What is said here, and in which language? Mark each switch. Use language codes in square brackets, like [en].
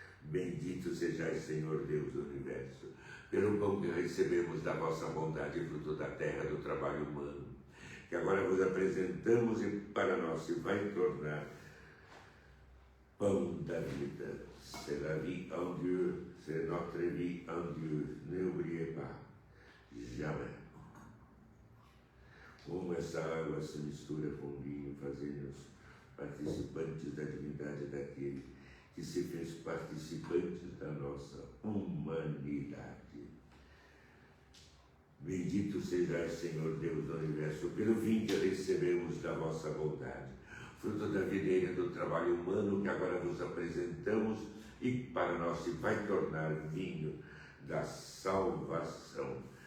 [pt] Bendito sejais, Senhor Deus do universo, pelo pão que recebemos da vossa bondade, fruto da terra, do trabalho humano, que agora vos apresentamos e para nós se vai tornar pão da vida. [fr] C'est la vie en Dieu, c'est notre vie en Dieu. N'oubliez pas, jamais. [pt] essa água se mistura com o vinho, fazendo-nos participantes da divindade daquele que se fez participantes da nossa humanidade. Bendito sejais, Senhor Deus do Universo, pelo vinho que recebemos da vossa bondade, fruto da videira do trabalho humano que agora vos apresentamos e para nós se vai tornar vinho da salvação.